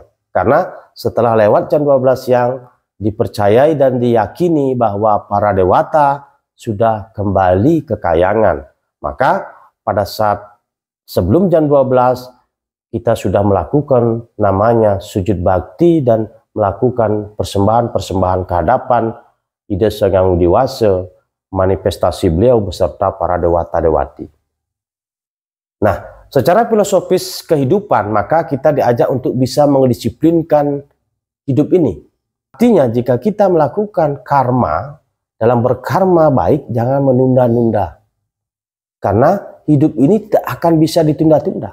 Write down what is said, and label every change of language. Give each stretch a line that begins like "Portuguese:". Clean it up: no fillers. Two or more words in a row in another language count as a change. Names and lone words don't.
Indonesian: Karena setelah lewat jam 12 siang dipercayai dan diyakini bahwa para dewata sudah kembali ke kayangan. Maka pada saat sebelum jam 12 kita sudah melakukan namanya sujud bakti dan melakukan persembahan-persembahan kehadapan Ida Sang Dewasa, manifestasi beliau beserta para dewata-dewati. Nah, secara filosofis kehidupan, maka kita diajak untuk bisa mendisiplinkan hidup ini. Artinya jika kita melakukan karma, dalam berkarma baik jangan menunda-nunda. Karena hidup ini tidak akan bisa ditunda-tunda.